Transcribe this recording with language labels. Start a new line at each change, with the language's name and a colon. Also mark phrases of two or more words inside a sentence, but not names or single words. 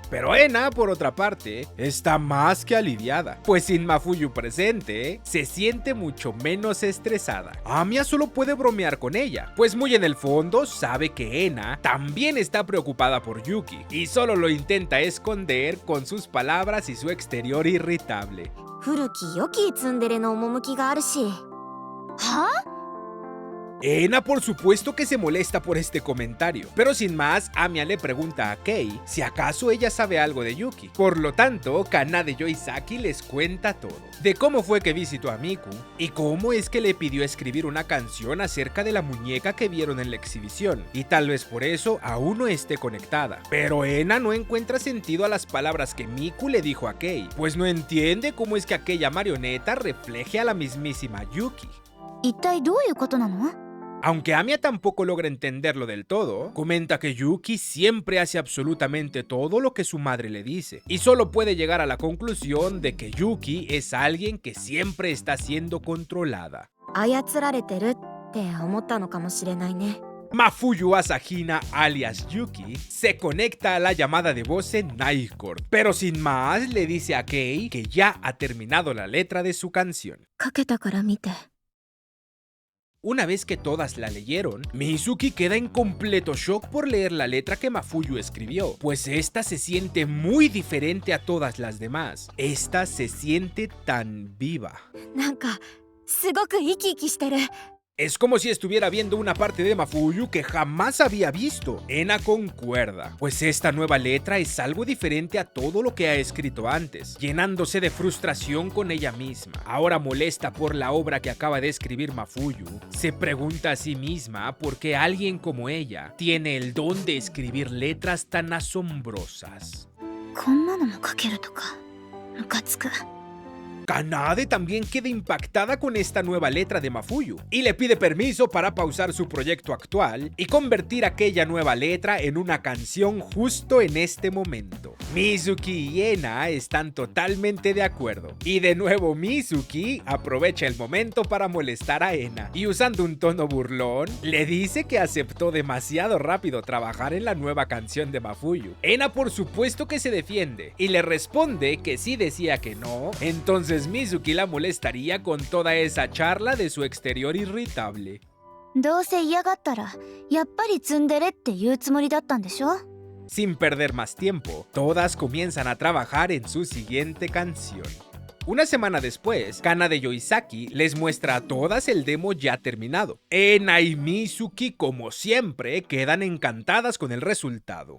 Spanish: Pero Ena, por otra parte, está más que aliviada, pues sin Mafuyu presente, se siente mucho menos estresada. Amiya solo puede bromear con ella, pues muy en el fondo sabe que Ena también está preocupada por Yuki, y solo lo intenta esconder con sus palabras y su exterior irritable.
Japanese: 古き良きツンデレの趣があるし。は？
Spanish: Ena por supuesto que se molesta por este comentario, pero sin más, Amiya le pregunta a Kei si acaso ella sabe algo de Yuki. Por lo tanto, Kanade Yoisaki les cuenta todo, de cómo fue que visitó a Miku y cómo es que le pidió escribir una canción acerca de la muñeca que vieron en la exhibición, y tal vez por eso aún no esté conectada. Pero Ena no encuentra sentido a las palabras que Miku le dijo a Kei, pues no entiende cómo es que aquella marioneta refleje a la mismísima Yuki.
Japanese: 一体どういうことなの？
Spanish: Aunque Amiya tampoco logra entenderlo del todo, comenta que Yuki siempre hace absolutamente todo lo que su madre le dice, y solo puede llegar a la conclusión de que Yuki es alguien que siempre está siendo controlada.
Japanese: 操られてるって思ったのかもしれないね。
Spanish: Mafuyu Asahina, alias Yuki, se conecta a la llamada de voz en Night Court, pero sin más le dice a Kei que ya ha terminado la letra de su canción.
Japanese: かけたから見て。
Spanish: Una vez que todas la leyeron, Mizuki queda en completo shock por leer la letra que Mafuyu escribió, pues esta se siente muy diferente a todas las demás. Esta se siente tan viva.
Japanese: なんかすごく生き生きしてる。
Spanish: Es como si estuviera viendo una parte de Mafuyu que jamás había visto. Ena concuerda, pues esta nueva letra es algo diferente a todo lo que ha escrito antes, llenándose de frustración con ella misma. Ahora molesta por la obra que acaba de escribir Mafuyu, se pregunta a sí misma por qué alguien como ella tiene el don de escribir letras tan asombrosas.
Japanese: こんなのも書けるとかムカつく。
Spanish: Kanade también queda impactada con esta nueva letra de Mafuyu y le pide permiso para pausar su proyecto actual y convertir aquella nueva letra en una canción justo en este momento. Mizuki y Ena están totalmente de acuerdo y de nuevo Mizuki aprovecha el momento para molestar a Ena y usando un tono burlón le dice que aceptó demasiado rápido trabajar en la nueva canción de Mafuyu. Ena por supuesto que se defiende y le responde que si decía que no, entonces Mizuki la molestaría con toda esa charla de su exterior irritable.
Japanese: どうせ嫌がったらやっぱりツンデレって言うつもりだったんでしょ。
Spanish: Sin perder más tiempo, todas comienzan a trabajar en su siguiente canción. Una semana después, Kanade Yoisaki les muestra a todas el demo ya terminado. Ena y Mizuki, como siempre, quedan encantadas con el resultado.